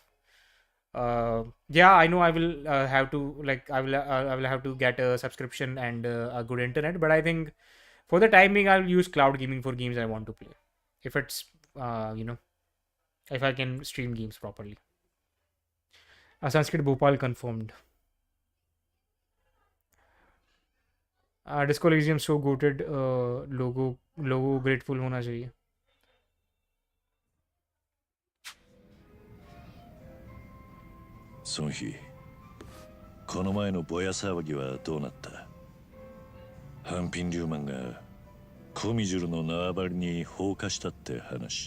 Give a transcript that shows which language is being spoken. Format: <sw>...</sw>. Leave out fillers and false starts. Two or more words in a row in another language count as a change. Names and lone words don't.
<en>Yeah, I know I will have to I will have to get a subscription and a good internet, but I think for the time being I'll use cloud gaming for games I want to play. If it's if I can stream games properly. Sanskrit Bhopal confirmed. Disco Elysium so goated.</en> <hi>लोगो grateful होना चाहिए.</hi> <ja>その日この前のぼや騒ぎはどうなった？半品リューマンがコミジュルの縄張りに放火したって話。</ja>